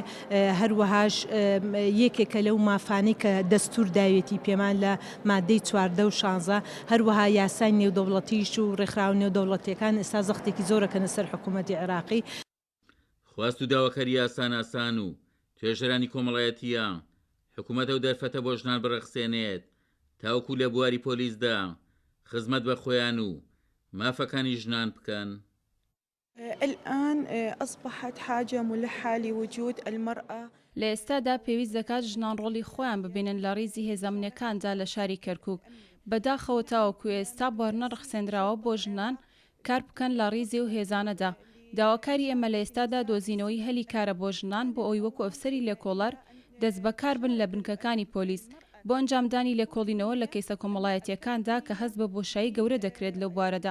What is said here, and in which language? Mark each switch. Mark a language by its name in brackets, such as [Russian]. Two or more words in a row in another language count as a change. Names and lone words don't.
[Central Kurdish] هەروەهاش یەکێکە لەو مافانەی کە دەستور داوێتی پێمان لە مادەی 14 و 16 هەروەها یاسای نێودەوڵەتیش و ڕێکخراو نێودەوڵەتیەکان ئێستا زەختێکی زۆرەکەنە سەر حکوومەتی عێراقی. خواست و داواکاری یاسان ئاسان و توێژەرانی کۆمەڵایەتیە حکوومەتە و دەرفەتە بۆ ژنان بڕەخسێنێت تاوەکو لە بواری پۆلیسدا خزمەت بە خۆیان و مافەکانی ژنان بکەن. [Arabic] الآن أصبحت حاجة ملحة لوجود المرأة. [Central Kurdish] لە ئێستادا پێویست دەکات ژنان ڕۆڵی خۆیان ببینن لە ڕیزی هێزەمنیەکاندا لە شاری کەرکووک. بەداخەوە تاوەکو ئێستا بۆرنە ڕەخسێنراوە بۆ ژنان کار بکەن لە ڕیزی و هێزانەدا. داواکاری ئێمە لە ئێستادا دۆزینەوەی هەلی کارە بۆ ژنان بۆ ئەوی وەکو ئەفسەری لێکۆڵەر دەست بەکار بن لە بنکەکانی پۆلیس بۆ ئەنجامدانی لێکۆڵینەوە لە کەیسە کۆمەڵایەتیەکاندا کە هەست بە بۆشایی گەورە دەکرێت لەو بوارەدا.